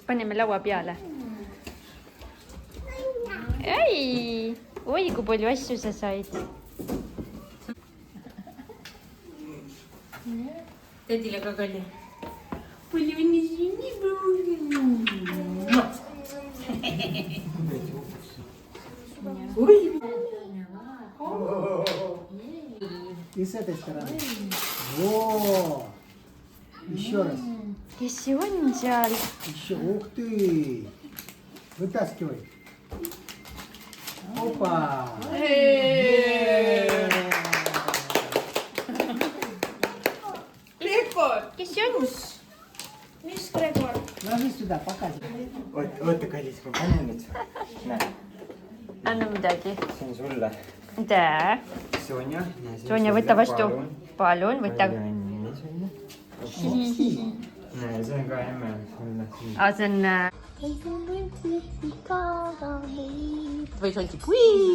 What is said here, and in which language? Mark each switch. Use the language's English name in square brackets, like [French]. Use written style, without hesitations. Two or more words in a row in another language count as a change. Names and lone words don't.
[Estonian] Paneme laua peale. Ei! Oi, kui palju asju sa said. Tädile ka kalli. Palju õnne sünnipäeva! [Russian] Ой! И с этой стороны. Во! Еще раз. [Estonian] Kes see on seal? [Russian] Еще. Ух ты! Вытаскивай. Опа! [Estonian] Kes see on? Mis Gregor? [Russian] Ложи сюда, показывай. [Estonian] Oota, kallis, ma panen nüüd. Näe, Anna midagi. see on sulle. Tä. Sonja. Sonja, võta vastu. Palun, võta. Palju õnne, Sonja. Näe, see on ka emme sulle. See on... Või see oligi kui?